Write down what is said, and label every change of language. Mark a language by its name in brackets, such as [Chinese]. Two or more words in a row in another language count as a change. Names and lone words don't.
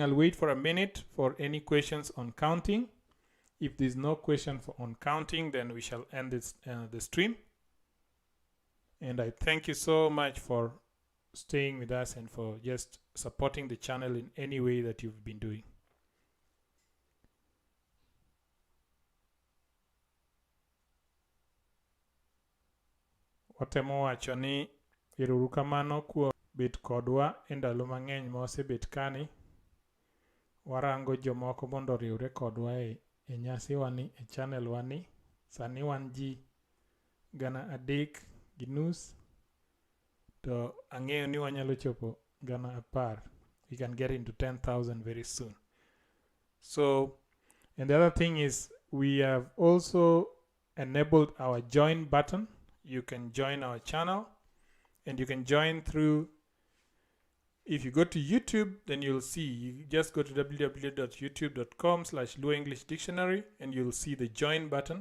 [English] I'll wait for a minute for any questions on counting. If there's no question on counting, then we shall end the stream. And I thank you so much for staying with us and for just supporting the channel in any way that you've been doing. [Luo (Kenya and Tanzania)] Watemo wacho ni erokamano kuom bet kodwa e ndalo mang'eny ma wasebet kani warango jomoko mondo oriwre kodwa e nyasi wani, e channel wani. Sani wan ji 3.5 to ang'eyo ni wanyalo chopo 10,000. [English] We can get into 10,000 very soon. So, and the other thing is, we have also enabled our join button. You can join our channel, and you can join through, if you go to YouTube, then you'll see, you just go to www.youtube.com/Luo English Dictionary, and you'll see the join button.